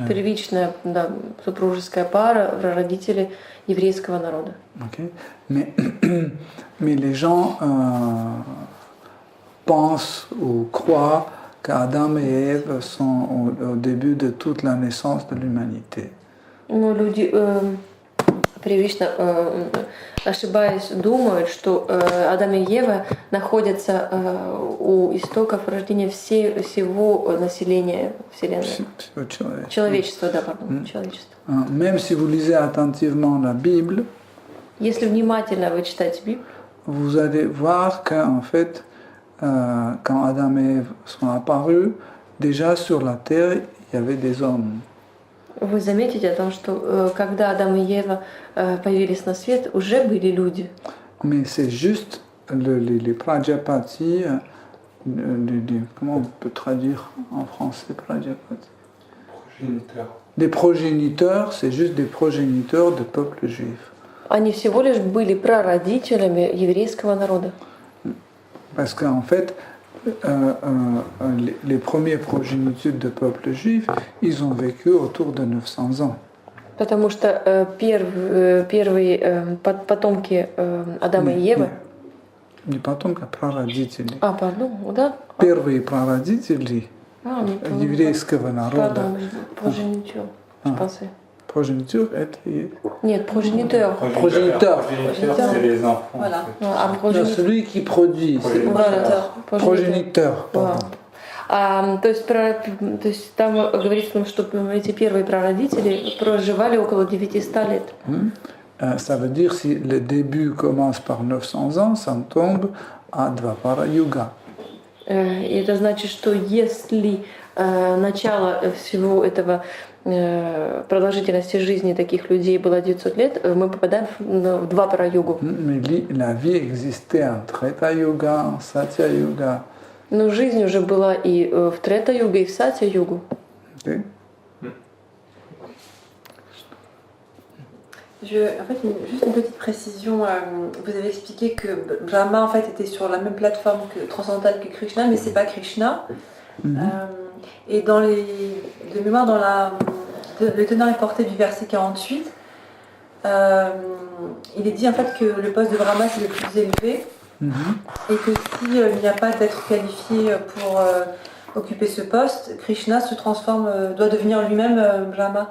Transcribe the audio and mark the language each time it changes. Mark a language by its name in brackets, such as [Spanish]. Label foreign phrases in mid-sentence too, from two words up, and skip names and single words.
[Russian] первичная, да, супружеская пара, прародители еврейского народа. Okay. [French] Mais les gens pensent ou croient qu'Adam et Ève sont au début de toute la naissance de l'humanité. [Russian] Но люди привычно, ошибаясь, думают, что Адам и Ева находятся у истоков рождения всего населения Вселенной. Человечества, да, пардон, человечество. [French] Même si vous lisez attentivement la Bible, [Russian] Если внимательно вы читаете Библию, [French] vous allez voir qu'en fait, quand Adam et Ève sont apparus, déjà sur la terre, il y avait des hommes. [Russian] вы заметите о том, что когда Адам и Ева появились на свет, уже были люди. [French] Mais c'est juste les Prajapati, comment on peut traduire en français Prajapati? Des progéniteurs, c'est juste des progéniteurs de peuple juif. [Russian] Они всего лишь были прародителями еврейского народа. [French] Parce qu'en fait, les premiers progénitures de peuple juif, ils ont vécu autour de 900 ans. [Russian] Потому что первые потомки Адама и Евы... Не потомки, а прародители. Пардон, да? Первые прародители еврейского народа. Прогенитер. Progéniture, это и... Нет, прогенитер. [French] Progéniteur. C'est les enfants. Voilà. Non, celui qui produit. Progéniteur. Pardon. [Russian] То есть там говорится, что эти первые прародители проживали около 900 лет. [French] Ça veut dire si le début commence par 900 ans, ça tombe à Dvapara Yuga. [Russian] И это значит, что если начало всего этого продолжительности жизни таких людей было 900 лет, мы попадаем в Двапара-югу. [French] Mais la vie existait en Treta Yuga, en Satya Yuga. [Russian] Но жизнь уже была и в Трета-югу, и в Сатя-югу. Okay. [French] En fait, juste une petite précision. Vous avez expliqué que Brahma en fait était sur la même plateforme transcendantale que Krishna, mais c'est pas Krishna. Et dans de mémoire, dans le tenant et portée du verset 48, il est dit en fait que le poste de Brahma c'est le plus élevé, et que s'il n'y a pas d'être qualifié pour occuper ce poste, Krishna se transforme, doit devenir lui-même Brahma.